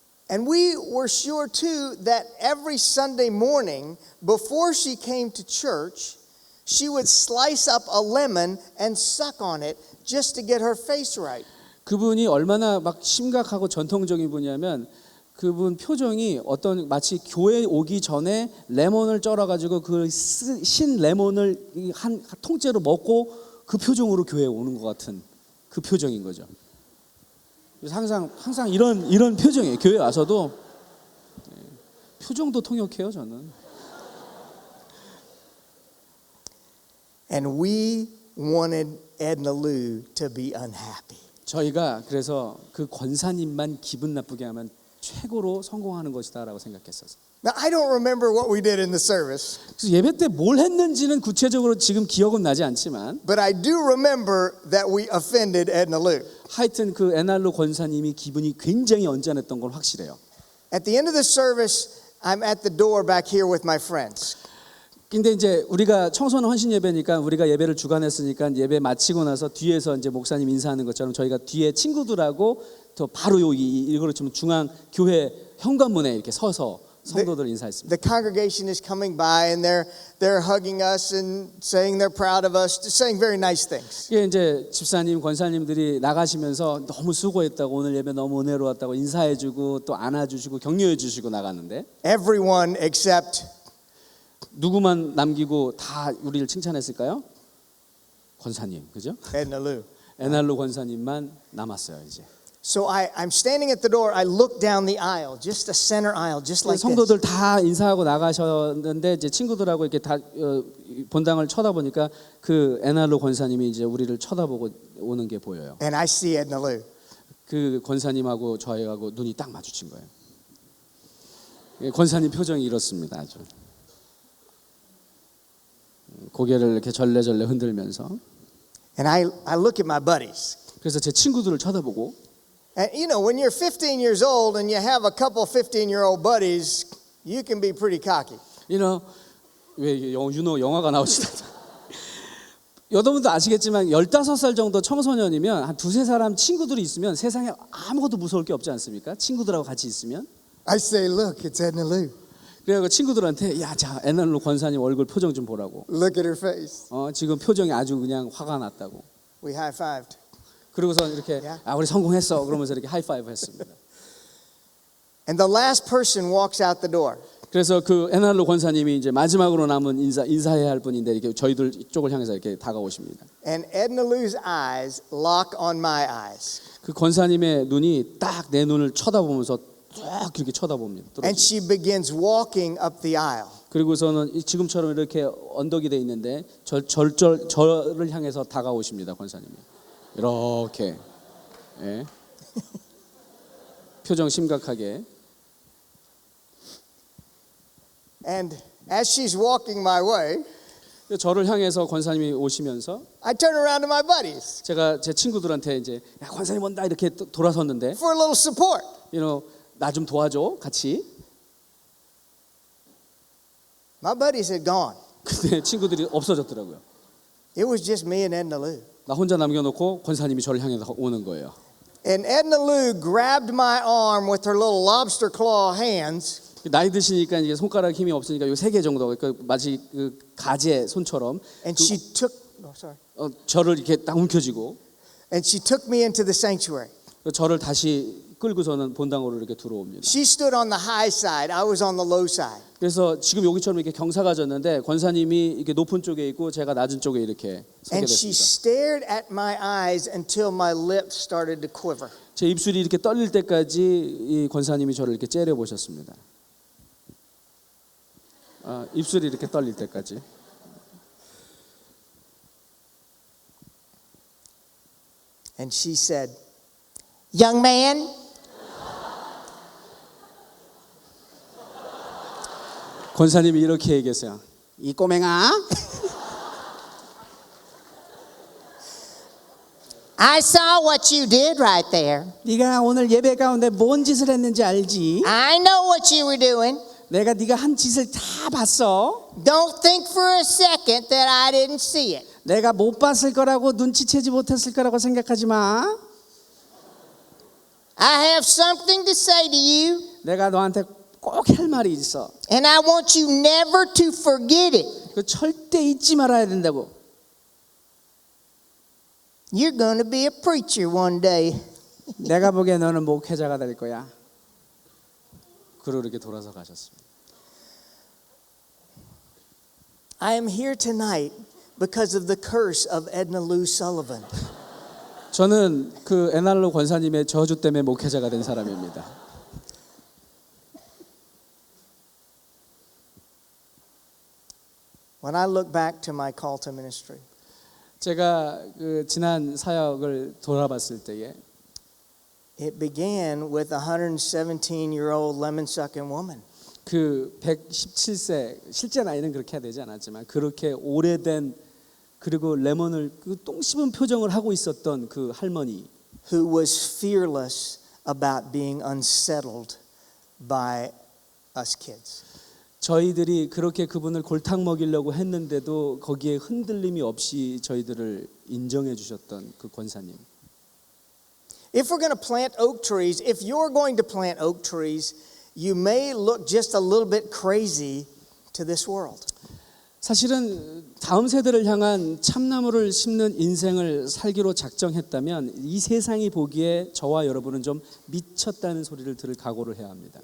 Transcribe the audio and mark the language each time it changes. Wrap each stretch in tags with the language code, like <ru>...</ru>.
<en>And we were sure too that every Sunday morning before she came to church, she would slice up a lemon and suck on it just to get her face right.</en> <ko>그분이 얼마나 막 심각하고 전통적인 분이냐면 그분 표정이 마치 교회 오기 전에 레몬을 쩔어 가지고 그 신 레몬을 한 통째로 먹고 그 표정으로 교회에 오는 것 같은 그 표정인 거죠. 항상 이런 표정이에요. 교회 와서도 표정도 통역해요, 저는.</ko> <en>And we wanted Edna Lou to be unhappy.</en> <ko>저희가 그래서 그 권사님만 기분 나쁘게 하면 최고로 성공하는 것이다라고 생각했었어요.</ko> <en>Now, I don't remember what we did in the service,</en> <ko>그래서 예배 때 뭘 했는지는 구체적으로 지금 기억은 나지 않지만</ko> <en>but I do remember that we offended Edna Lou.</en> <ko>하여튼 그 에날로 권사님이 기분이 굉장히 언짢았던 건 확실해요.</ko> <en>At the end of the service, I'm at the door back here with my friends.</en> <ko>근데 이제 우리가 청소년 헌신 예배니까 우리가 예배를 주관했으니까 예배 마치고 나서 뒤에서 이제 목사님 인사하는 것처럼 저희가 뒤에 친구들하고 또 바로 여기 이거를 좀 중앙 교회 현관문에 이렇게 서서 성도들 인사했습니다.</ko> <en>The congregation is coming by and they're hugging us and saying they're proud of us, saying very nice things.</en> <ko>이게 이제 집사님, 권사님들이 나가시면서 너무 수고했다고 오늘 예배 너무 은혜로웠다고 인사해주고 또 안아주시고 격려해주시고 나갔는데</ko> <en>Everyone except</en> <ko>누구만 남기고 다 우리를 칭찬했을까요? 권사님, 그죠?</ko> <en>Edna Lou.</en> <ko>에날로 권사님만 남았어요 이제.</ko> <en>So I'm standing at the door. I look down the aisle, just a center aisle, just like this.</en> <ko>성도들 다 인사하고 나가셨는데 이제 친구들하고 이렇게 다 본당을 쳐다보니까 그 에날로 권사님이 이제 우리를 쳐다보고 오는 게 보여요.</ko> <en>And I see Edna Lou.</en> <ko>그 권사님하고 저희하고 눈이 딱 마주친 거예요. 권사님 표정이 이렇습니다. 아주 고개를 이렇게 절레절레 흔들면서.</ko> <en>And I look at my buddies.</en> <ko>그래서 제 친구들을 쳐다보고.</ko> <en>And you know, when you're 15 years old and you have a couple 15-year-old buddies, you can be pretty cocky. You know,</en> <ko>왜 영화가 나오시다. 여러분도 아시겠지만 15살 정도 청소년이면 한 두세 사람 친구들이 있으면 세상에 아무것도 무서울 게 없지 않습니까? 친구들하고 같이 있으면.</ko> <en>I say, look, it's Edna Lou.</en> <ko>그래서 친구들한테 야, 자, 에날로 권사님 얼굴 표정 좀 보라고.</ko> <en>Look at her face.</en> <ko>지금 표정이 아주 그냥 화가 났다고.</ko> <en>We high-fived.</en> <ko>그리고서 이렇게 우리 성공했어. 그러면서 이렇게 하이파이브 했습니다.</ko> <en>And the last person walks out the door.</en> <ko>그래서 그 에날로 권사님이 이제 마지막으로 남은 인사해야 할 분인데 이렇게 저희들 쪽을 향해서 이렇게 다가오십니다.</ko> <en>And Edna Lou's eyes lock on my eyes.</en> <ko>그 권사님의 눈이 딱 내 눈을 쳐다보면서 쭉 이렇게 쳐다봅니다.</ko> <en>And she begins walking up the aisle.</en> <ko>그리고서는 지금처럼 이렇게 언덕이 돼 있는데 저를 향해서 다가오십니다. 권사님이 이렇게 예. 표정 심각하게.</ko> <en>And as she's walking my way,</en> <ko>저를 향해서 권사님이 오시면서</ko> <en>I turn around to my buddies</en> <ko>제가 제 친구들한테 이제 야, 권사님 온다 이렇게 돌아섰는데</ko> <en>for a little support.</en> <ko>나 좀 도와줘 같이.</ko> <en>My buddies had gone.</en> <ko>근데 친구들이 없어졌더라고요.</ko> <en>It was just me and Edna Lou.</en> <ko>나 혼자 남겨놓고 권사님이 저를 향해 오는 거예요.</ko> <en>And Edna Lou grabbed my arm with her little lobster claw hands.</en> <ko>나이 드시니까 이제 손가락 힘이 없으니까 요 3개 정도 마치 그 가재 손처럼</ko> <en>And she took</en> <ko>저를 이렇게 딱 움켜쥐고</ko> <en>and she took me into the sanctuary.</en> <ko>저를 다시 끌고서는 본당으로 이렇게 들어옵니다.</ko> <en>She stood on the high side. I was on the low side.</en> <ko>그래서 지금 여기처럼 이렇게 경사가 졌는데 권사님이 이렇게 높은 쪽에 있고 제가 낮은 쪽에 이렇게 서게</ko> <en>And she</en> <ko>됐습니다.</ko> <en>stared at my eyes until my lips started to quiver.</en> <ko>제 입술이 이렇게 떨릴 때까지 이 권사님이 저를 이렇게 째려 보셨습니다. 입술이 이렇게 떨릴 때까지.</ko> <en>And she said, "Young man,</en> <ko>권사님이 이렇게 얘기했어요. 이 꼬맹아,</ko> <en>I saw what you did right there.</en> <ko>네가 오늘 예배 가운데 뭔 짓을 했는지 알지?</ko> <en>I know what you were doing.</en> <ko>내가 네가 한 짓을 다 봤어.</ko> <en>Don't think for a second that I didn't see it.</en> <ko>내가 못 봤을 거라고 눈치채지 못했을 거라고 생각하지 마.</ko> <en>I have something to say to you,</en> <ko>내가 너한테 꼭 할 말이 있어.</ko> <en>and I want you never to forget it.</en> <ko>그 절대 잊지 말아야 된다고.</ko> <en>You're going to be a preacher one day.</en> <ko>내가 보기에 너는 목회자가 될 거야. 그리고 이렇게 돌아서 가셨습니다.</ko> <en>I am here tonight because of the curse of Edna Lou Sullivan.</en> <ko>저는 그 에날로 권사님의 저주 때문에 목회자가 된 사람입니다.</ko> <en>When I look back to my call to ministry,</en> <ko>제가 그 지난 사역을 돌아봤을 때에</ko> <en>it began with a 117-year-old lemon-sucking woman.</en> <ko>그 117세 실제 나이는 그렇게 해야 되지 않았지만 그렇게 오래된 그리고 레몬을 그 똥 씹은 표정을 하고 있었던 그 할머니</ko> <en>who was fearless about being unsettled by us kids.</en> <ko>저희들이 그렇게 그분을 골탕 먹이려고 했는데도 거기에 흔들림이 없이 저희들을 인정해 주셨던 그 권사님.</ko> <en>If we're going to plant oak trees, if you're going to plant oak trees, you may look just a little bit crazy to this world.</en> <ko>사실은 다음 세대를 향한 참나무를 심는 인생을 살기로 작정했다면 이 세상이 보기에 저와 여러분은 좀 미쳤다는 소리를 들을 각오를 해야 합니다.</ko>